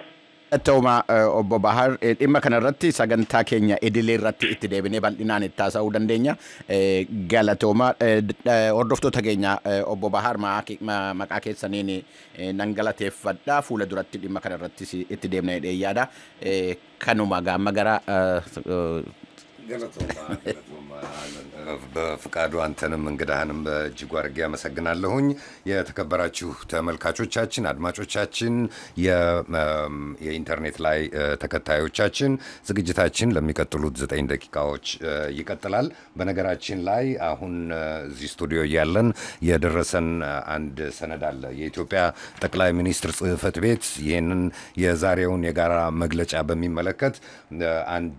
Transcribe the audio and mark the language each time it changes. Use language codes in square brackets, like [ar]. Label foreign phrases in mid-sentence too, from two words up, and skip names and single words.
[om] Ta'uma obbo Bahar dhimma kanarratti sagantaa keenya idilee irratti itti deebinee bal'inaan itti haasa'uu dandeenya. Galatooma hordoftoota keenya obbo Bahar maqaa keessaniin nan galateeffadha. Fuula duratti dhimma kanarrattis itti deemnee yaada. Kanuma gaamma gara [am] በፍቃዱ አንተንም እንግዳህንም በእጅጉ አድርጌ አመሰግናለሁኝ። የተከበራችሁ ተመልካቾቻችን፣ አድማጮቻችን፣ የኢንተርኔት ላይ ተከታዮቻችን ዝግጅታችን ለሚቀጥሉት 9 ደቂቃዎች ይቀጥላል። በነገራችን ላይ አሁን እዚህ ስቱዲዮ እያለን የደረሰን አንድ ሰነድ አለ። የኢትዮጵያ ጠቅላይ ሚኒስትር ጽሕፈት ቤት ይህንን የዛሬውን የጋራ መግለጫ በሚመለከት አንድ